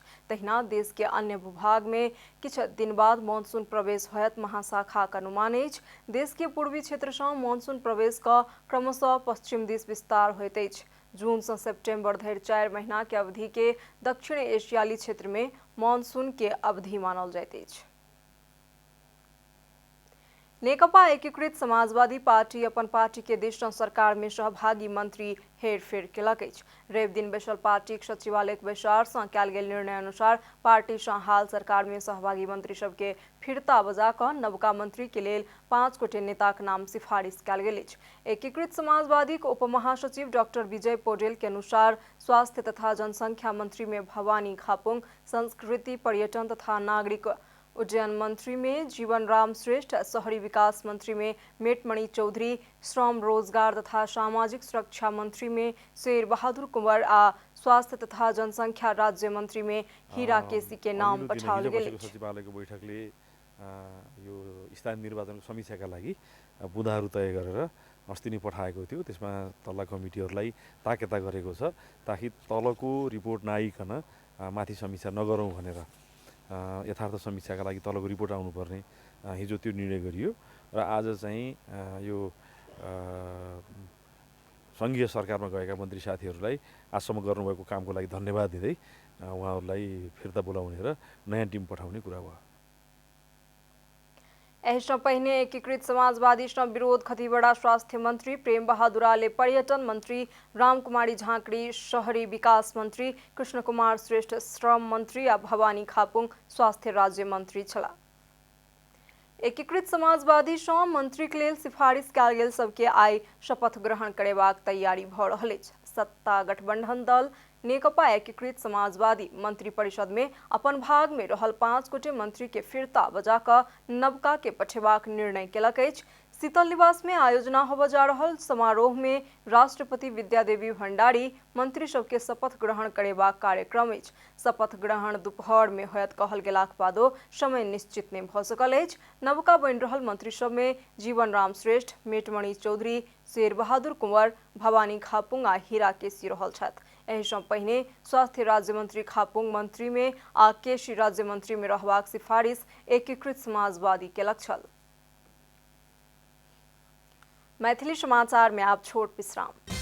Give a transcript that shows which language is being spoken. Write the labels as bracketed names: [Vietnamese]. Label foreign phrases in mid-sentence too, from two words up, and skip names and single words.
[Maithili] तहिना देश के अन्य भूभाग में किछ दिन बाद मानसून प्रवेश होयत महाशाखाक अनुमान अछि। देश के पूर्वी क्षेत्र सँ मानसून प्रवेश क क्रमशः पश्चिम दिस विस्तार होइत अछि। जून से सितंबर धरि 4 महीना के अवधि के दक्षिण एशियाली क्षेत्र में मानसून के अवधि मानल जाइत अछि। नेकपा एकीकृत समाजवादी पार्टी अपन पार्टी के दिस सँ सरकार में सहभागी मंत्री हेरफेर केलक अछि। रवि दिन बैसल पार्टीक सचिवालयक बैसार सँ कयल गेल निर्णय अनुसार पार्टी सँ हाल सरकार में सहभागी मंत्री सबके फिरता बजा क नवका मंत्री के लेल 5 गोटे नेताक नाम सिफारिश कयल गेल अछि। एकीकृत समाजवादीक उप महासचिव डॉक्टर विजय पौडेल के अनुसार स्वास्थ्य तथा जनसंख्या मंत्री में भवानी खापुंग, संस्कृति पर्यटन तथा नागरिक उड्डयन मंत्री में जीवन राम श्रेष्ठ, शहरी विकास मंत्री में मेटमणि चौधरी, श्रम रोजगार तथा सामाजिक सुरक्षा मंत्री में शेर बहादुर कुंवर आ स्वास्थ्य तथा जनसंख्या राज्य मंत्री में हीरा केसी के नाम पठाओल गेल अछि। [Nepali] सचिवालयको बैठकले यो स्थानीय निर्वाचनको समीक्षाका लागि बुँदाहरू तय गरेर अस्ति नै पठाएको थियो। त्यसमा तल्ला कमिटीहरूलाई ताकेता गरेको छ ताकि तलको रिपोर्ट नआइकन माथि समीक्षा नगरौँ भनेर यथार्थ समीक्षाका लागि तलको रिपोर्ट आउनुपर्ने हिजो त्यो निर्णय गरियो र आज चाहिँ यो सङ्घीय सरकारमा गएका मन्त्री साथीहरूलाई आजसम्म गर्नुभएको कामको लागि धन्यवाद दिँदै उहाँहरूलाई फिर्ता बोलाउने र नयाँ टिम पठाउने कुरा भयो। [Maithili] एहि सँ पहिने एकीकृत समाजवादी सँ विरोध खतिवड़ा स्वास्थ्य मंत्री प्रेम बहादुर आले, पर्यटन मंत्री रामकुमारी झाँक्री, शहरी विकास मंत्री कृष्ण कुमार श्रेष्ठ, श्रम मंत्री आ भवानी खापुंग स्वास्थ्य राज्य मंत्री छलाह। एकीकृत समाजवादी सँ मंत्री के लेल सिफारिश कयल गेल सबके आइ शपथ ग्रहण करेबाक तैयारी भ रहल अछि। सत्ता गठबंधन दल नेकपा एकीकृत समाजवादी मंत्री परिषद में अपन भाग में रहल 5 गोटे मंत्री के फिरता बजा क नवका के पठेबाक निर्णय केलक अछि। शीतल निवास में आयोजना होबय जा रहल समारोह में राष्ट्रपति विद्यादेवी भंडारी मंत्री सबके शपथ ग्रहण करेबाक कार्यक्रम अछि। शपथ ग्रहण दोपहर में होयत कहल गेलाक बादो समय निश्चित नहीं भ सकल अछि। नवका बनि रहल मंत्री सब में जीवन राम श्रेष्ठ, मेटमणि चौधरी, शेर बहादुर कुंवर, भवानी खापुंग आ हीरा केसी रहल छथि। एहि सँ पहिने स्वास्थ्य राज्य मंत्री खापुंग मंत्री में आ केसी राज्य मंत्री में रहबाक सिफारिश एकीकृत समाजवादी केलक छल। मैथिली समाचार में आप छोट विश्राम।